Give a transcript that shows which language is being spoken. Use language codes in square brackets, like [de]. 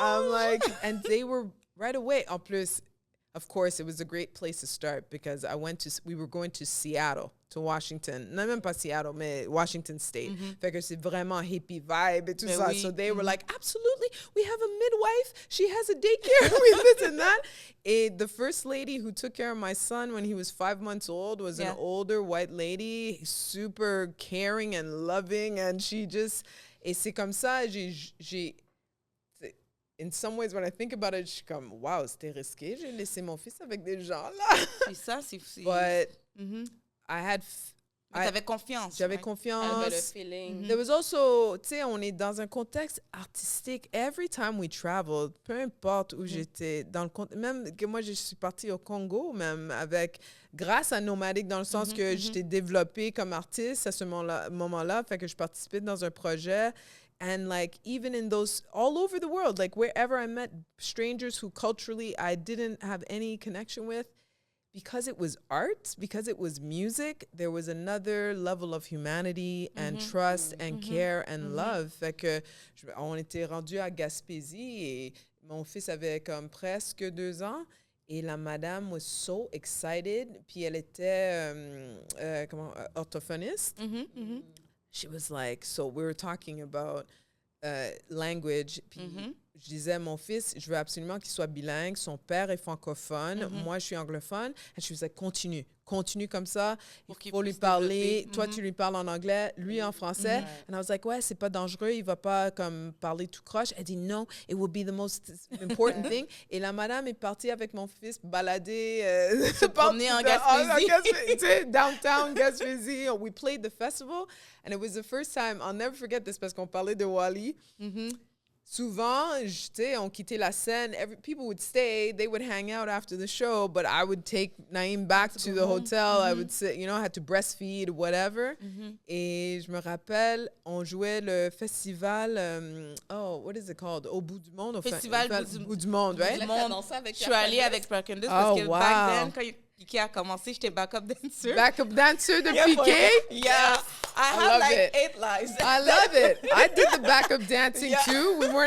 [en] I'm like, and they were right away. [fr] En plus, [en] of course, it was a great place to start because we were going to Seattle, to Washington. [fr] Non, même pas Seattle, mais Washington State. Fait que c'est vraiment hippie vibe et tout ça. Oui. [en] So they were like, absolutely, we have a midwife. She has a daycare with this and that. And the first lady who took care of my son when he was 5 months old was an older white lady, super caring and loving. And she just, [fr] et c'est comme ça, j'ai [en] in some ways, when I think about it, [fr] je suis comme, [en] wow, [fr] c'était risqué. J'ai laissé mon fils avec des gens là. C'est ça, c'est... [en] But I had... [fr] T'avais confiance. J'avais confiance. Elle avait le feeling. [en] There was also, [fr] tu sais, on est dans un contexte artistique. [en] Every time we traveled, [fr] peu importe où j'étais, dans le même que moi, je suis partie au Congo, même grâce à Nomadic, dans le sens que j'étais développée comme artiste à ce moment-là, fait que je participais dans un projet. [en] And like, even in those, all over the world, like wherever I met strangers who culturally I didn't have any connection with, because it was art, because it was music, there was another level of humanity and trust and care and love. [fr] Fait que on était rendu à Gaspésie et mon fils avait comme presque 2 ans et la madame [en] was so excited. [fr] Puis elle était orthophoniste. [en] She was like, so we were talking about language. [fr] Puis je disais, mon fils, je veux absolument qu'il soit bilingue. Son père est francophone. Moi, je suis anglophone. Et je disais, continue comme ça. Il faut lui parler. Toi, tu lui parles en anglais, lui en français. [en] And I was like, [fr] ouais, c'est pas dangereux. Il va pas comme parler tout croche. Elle dit, [en] no, it will be the most important thing. [fr] Et la madame est partie avec mon fils balader. Se promener en Gaspésie. [en] Downtown Gaspésie. We played the festival. And it was the first time, I'll never forget this, [fr] parce qu'on parlait de Wally. Souvent, on quittait la scène. [en] People would stay. They would hang out after the show, but I would take Naïm back to the hotel. I would sit, I had to breastfeed, whatever. [fr] Et je me rappelle, on jouait le festival, [en] what is it called? [fr] Au bout du monde. Festival bout du monde, right? Je suis allée avec Sparkendus parce que [en] back then, [fr] quand Piqué a commencé, j'étais backup dancer. Backup dancer de Piqué? [en] Yeah. I have like 8 lives. I love it. I did the backup dancing too.